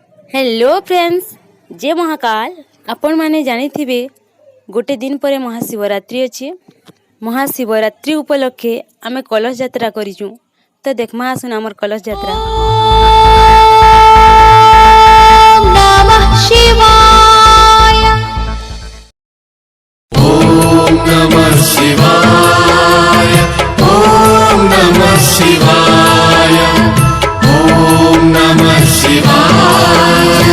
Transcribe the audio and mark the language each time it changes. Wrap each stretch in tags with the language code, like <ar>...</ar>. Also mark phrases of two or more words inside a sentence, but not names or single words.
<en>hello friends,</en> <or>ଜୟ ମହାକାଳ। ଆପଣ ମାନେ ଜାଣିଥିବେ ଗୋଟେ ଦିନ ପରେ ମହାଶିବରାତ୍ରି ଅଛି। ମହାଶିବରାତ୍ରି ଉପଲକ୍ଷେ ଆମେ କଳସ ଯାତ୍ରା କରିଛୁ। ତ ଦେଖିବା ଆସନ୍ତୁ ଆମର କଳସ ଯାତ୍ରା।</or> <sa>नमः शिवाय। ओम नमः शिवाय। ओम नमः शिवाय। ओम नमः शिवाय।</sa>